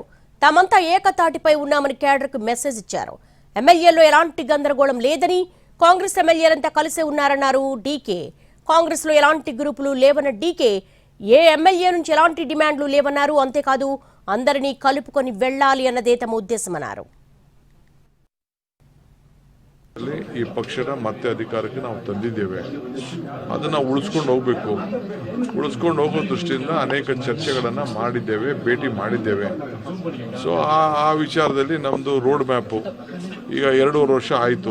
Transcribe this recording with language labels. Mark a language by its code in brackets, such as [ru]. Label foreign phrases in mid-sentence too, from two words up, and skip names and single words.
[te] తామంతా ఏకతాటిపై ఉన్నామని క్యాడర్కు మెసేజ్ ఇచ్చారు. ఎమ్మెల్యేలో ఎలాంటి గందరగోళం లేదని, కాంగ్రెస్ ఎమ్మెల్యేలంతా కలిసే ఉన్నారన్నారు డీకే. కాంగ్రెస్ లో ఎలాంటి గ్రూపులు లేవన్న డీకే ఏ ఎమ్మెల్యే నుంచి ఎలాంటి డిమాండ్లు లేవన్నారు. అంతేకాదు అందరినీ కలుపుకొని వెళ్లాలి అన్నదే తమ ఉద్దేశమన్నారు. [kn] ಈ ಪಕ್ಷನ ಮತ್ತೆ ಅಧಿಕಾರಕ್ಕೆ ನಾವು ತಂದಿದ್ದೇವೆ. ಅದನ್ನು ಉಳಿಸ್ಕೊಂಡು ಹೋಗಬೇಕು. ಉಳಿಸ್ಕೊಂಡು ಹೋಗೋ ದೃಷ್ಟಿಯಿಂದ ಅನೇಕ ಚರ್ಚೆಗಳನ್ನು ಮಾಡಿದ್ದೇವೆ, ಭೇಟಿ ಮಾಡಿದ್ದೇವೆ. ಸೊ ಆ ವಿಚಾರದಲ್ಲಿ ನಮ್ಮದು [en] road map [kn] ಈಗ 2.5 ವರ್ಷ ಆಯಿತು.